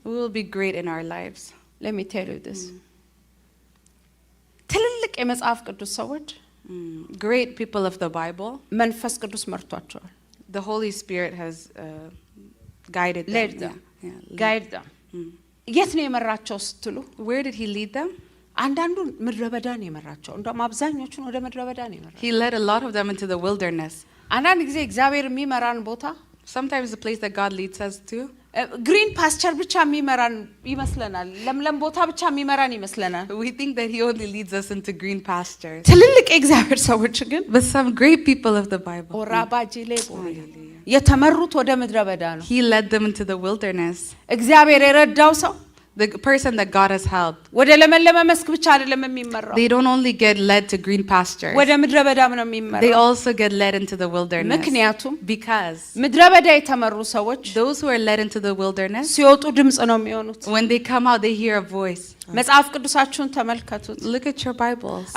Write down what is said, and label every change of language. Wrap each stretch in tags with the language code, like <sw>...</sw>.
<en>we will be great in our lives. Let me tell you this.</en> <am>ትልልቅ የመጽሐፍ ቅዱስ ሰዎች</am> <en>Great people of the Bible,</en> <am>መንፈስ ቅዱስ መርቷቸዋል።</am> <en>the Holy Spirit has guided them. Led them. Yeah. ጋይድ them.</en> <am>የት ነው የመራቸው ስትሉ</am> <en>Where did he lead them?</en> <am>አንዳንዱን ምድረ በዳ ነው የመራቸው። እንደውም አብዛኞቹን ወደ ምድረ በዳ ነው የመራቸው።</am> <en>He led a lot of them into the wilderness.</en> <am>አንዳንድ ጊዜ እግዚአብሔር የሚመራን ቦታ</am> <en>Sometimes the place that God leads us to,</en> <am>ግሪን ፓስቸር ብቻ የሚመራን ይመስለናል። ለምለም ቦታ ብቻ የሚመራን ይመስለናል።</am> <en>we think that he only leads us into green pastures.</en> <am>ትልልቅ የእግዚአብሔር ሰዎች ግን</am> <en>But some great people of the Bible,</en> <am>ኦራባጂሌ የተመሩት ወደ ምድረ በዳ ነው።</am> <en>he led them into the wilderness.</en> <am>እግዚአብሔር የረዳው ሰው</am> <en>The person that God has helped,</en> <am>ወደ ለመለመ መስክ ብቻ አይደለም የሚመራው።</am> <en>they don't only get led to green pastures,</en> <am>ወደ ምድረ በዳም ነው</am> <en>they</en> <am>የሚመራው።</am> <en>also get led into the wilderness.</en> <am>ምክንያቱም</am> <en>Because</en> <am>ምድረ በዳ የተመሩ ሰዎች</am> <en>those who are led into the wilderness,</en> <am>ሲወጡ ድምጽ ነው የሚሆኑት።</am> <en>when they come out, they hear a voice.</en> <am>መጽሐፍ ቅዱሳችሁን ተመልከቱት።</am> <en>Look at your Bibles.</en>